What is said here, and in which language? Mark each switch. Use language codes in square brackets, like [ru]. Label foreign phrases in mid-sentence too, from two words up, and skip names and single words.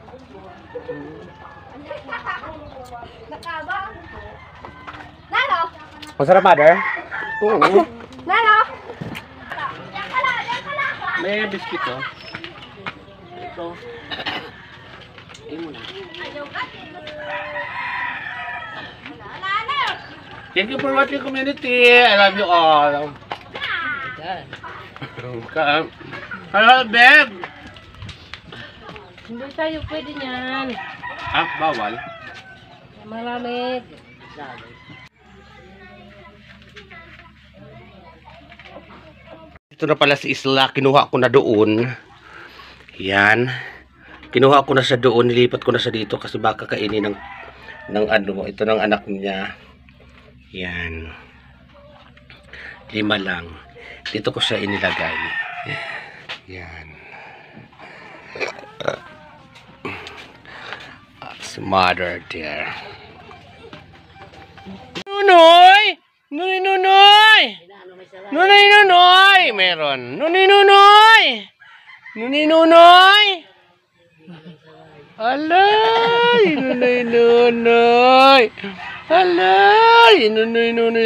[hil] Nano? [tl] Masarap, mother. [hil] Nano? [tl] May biscuit, oh. Ito. Ay mo na. [en] Thank you for watching, community. I love you all. Hello, babe. [tl] Hindi tayo pwede niyan. Ah, bawal. Malamig. Dito Ito na pala si Isla. Kinuha ko na doon. Yan. Kinuha ko na siya doon. Nilipat ko na siya dito kasi baka kainin ng ano. Ito ng anak niya. Yan. 5 lang. Dito ko siya inilagay. Yan. Si mother there. Nunoy! Nunoy, Nunoy! Nunoy, Nunoy! Meron. Nunoy, Nunoy! Nunoy, Nunoy! Alay! Nunoy, Nunoy! Alay! Nunoy, Nunoy!